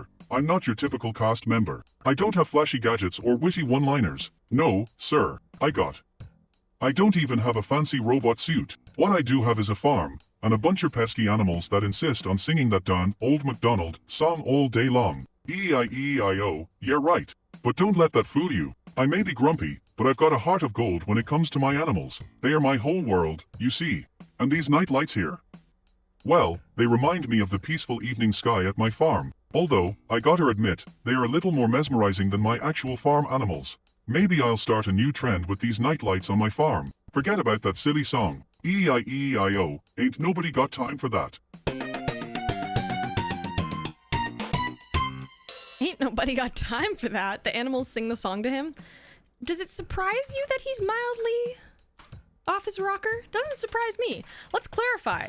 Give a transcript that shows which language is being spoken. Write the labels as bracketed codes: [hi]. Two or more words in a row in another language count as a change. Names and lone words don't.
[en] I'm not your typical cast member. I don't have flashy gadgets or witty one-liners. No, sir, I don't even have a fancy robot suit. What I do have is a farm, and a bunch of pesky animals that insist on singing that darn Old MacDonald song all day long. E-I-E-I-O, yeah right. But don't let that fool you. I may be grumpy, but I've got a heart of gold when it comes to my animals. They are my whole world, you see. And these night lights here? Well, they remind me of the peaceful evening sky at my farm. Although, I gotta admit, they are a little more mesmerizing than my actual farm animals. Maybe I'll start a new trend with these night lights on my farm. Forget about that silly song. E-I-E-I-O, ain't nobody got time for that. Ain't nobody got time for that. The animals sing the song to him. Does it surprise you that he's mildly off his rocker? Doesn't surprise me. Let's clarify.